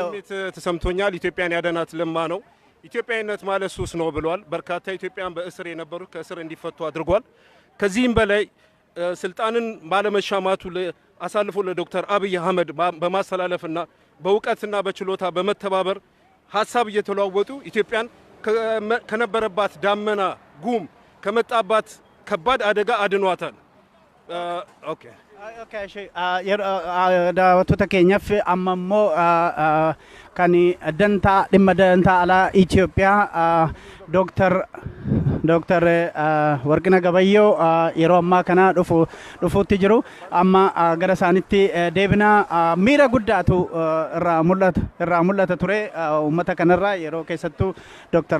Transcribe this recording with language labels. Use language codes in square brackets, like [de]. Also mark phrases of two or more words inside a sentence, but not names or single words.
[am] ተሰምቶኛል። ኢትዮጵያን ያደናት ለማ ነው። ኢትዮጵያዊነት ማለት ሱስ ነው ብሏል። በርካታ ኢትዮጵያን በእስር የነበሩ ከእስር እንዲፈቱ አድርጓል። ከዚህም በላይ ስልጣንን ባለመሻማቱ አሳልፎ ለዶክተር አብይ አህመድ በማስተላለፍና በእውቀትና በችሎታ በመተባበር ሐሳብ እየተለዋወጡ ኢትዮጵያን ከነበረባት ዳመና ጉም ከመጣባት ከባድ አደጋ አድኗታል። ኦኬ [om] daawwattoota keenyaaf amma immoo kan dhimma dantaa alaa Itoophiyaa Dr. Warqina Gabayyoo yeroo ammaa kana dhufuutti jiru. Amma gara isaanitti deebinaa miira guddaatu irraa mul'ata ture uummata kanarraa yeroo keessattuu Dr.